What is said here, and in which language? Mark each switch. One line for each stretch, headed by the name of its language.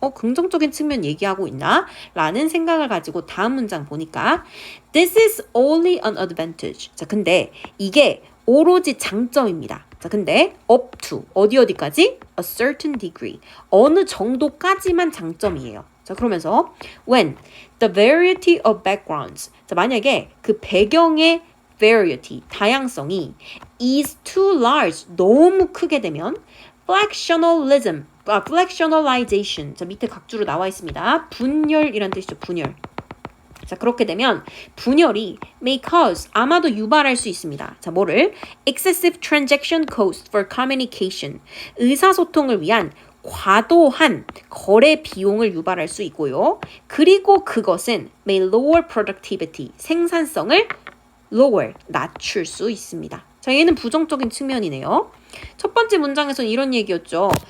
Korean: 긍정적인 측면 얘기하고 있나? 라는 생각을 가지고 다음 문장 보니까
English: This is only an advantage.
Korean: 자, 근데 이게 오로지 장점입니다. 자, 근데
English: up to
Korean: 어디까지?
English: A certain degree.
Korean: 어느 정도까지만 장점이에요. 자, 그러면서
English: when the variety of backgrounds.
Korean: 자, 만약에 그 배경의 variety, 다양성이
English: is too large,
Korean: 너무 크게 되면 fractionalization. 자, 밑에 각주로 나와 있습니다. 분열이란 뜻이죠. 분열. 자, 그렇게 되면 분열이
English: may cause,
Korean: 아마도 유발할 수 있습니다. 자, 뭐를?
English: excessive transaction cost for communication.
Korean: 의사소통을 위한 과도한 거래 비용을 유발할 수 있고요. 그리고 그것은
English: may lower productivity,
Korean: 생산성을 낮출 수 있습니다. 자, 얘는 부정적인 측면이네요. 첫 번째 문장에서는 이런 얘기였죠.